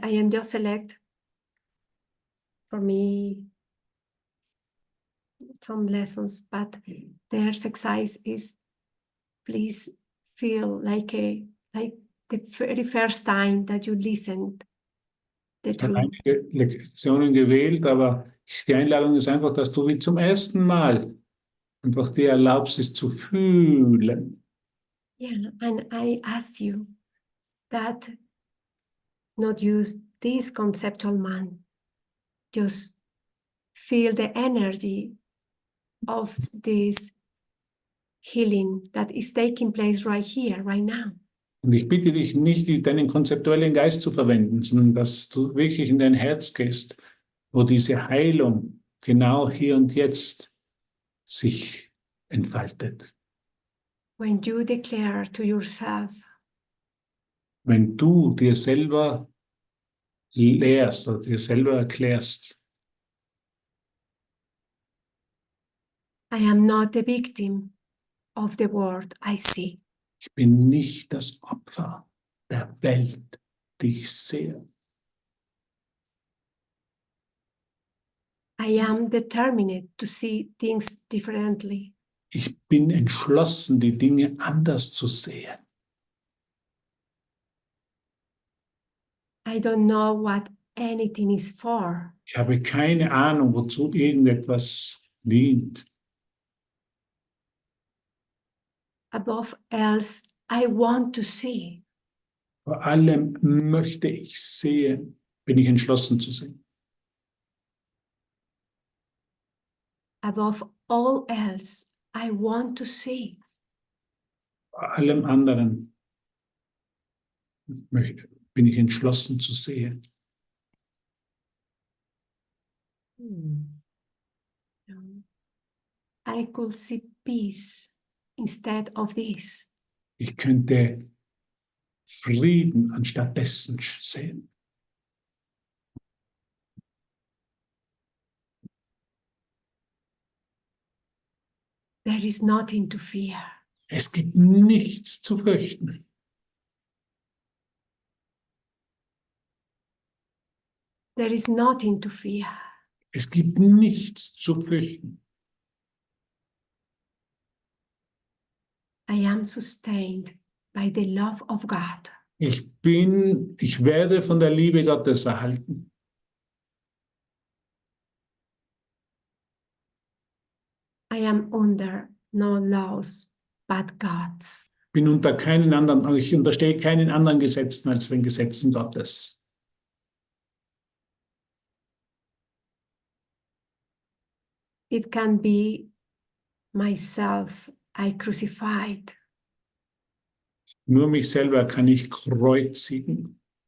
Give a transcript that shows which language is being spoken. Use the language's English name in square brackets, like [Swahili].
[English] I am just select for me some lessons, but the exercise is please feel like the very first time that you listened the [German] Ich habe [English] truth. [German] einige Lektionen gewählt, aber die Einladung ist einfach, dass du wie zum ersten Mal einfach dir erlaubst, es zu fühlen. [English] Yeah, and I asked you that not use this conceptual mind, just feel the energy of this healing that is taking place right here, right now. [German] Und ich bitte dich nicht, deinen konzeptuellen Geist zu verwenden, sondern dass du wirklich in dein Herz gehst, wo diese Heilung genau hier und jetzt sich entfaltet. [English] When you declare to yourself, [German] Wenn du dir selber lehrst oder dir selber erklärst, [English] I am not the victim of the world I see. [German] ich bin nicht das Opfer der Welt, die ich sehe. [English] I am determined to see things differently. [German] Ich bin entschlossen, die Dinge anders zu sehen. [English] I don't know what anything is for. [German] Ich habe keine Ahnung, wozu irgendetwas dient. [English] Above else, I want to see. [German] Vor allem möchte ich sehen, bin ich entschlossen zu sehen. [English] Above all else, I want to see. [German] Vor allem anderen bin ich entschlossen zu sehen. [English] I could see peace instead of this. [German] Ich könnte Frieden anstatt dessen sehen. [English] There is nothing to fear. [German] Es gibt nichts zu fürchten. [English] There is nothing to fear. [German] Es gibt nichts zu fürchten. [English] I am sustained by the love of God. [German] Ich werde von der Liebe Gottes erhalten. [English] I am under no laws but God's. [German] Ich unterstehe keinen anderen Gesetzen als den Gesetzen Gottes. [English] It can be myself I crucified. [German] Nur mich selber kann ich kreuzigen.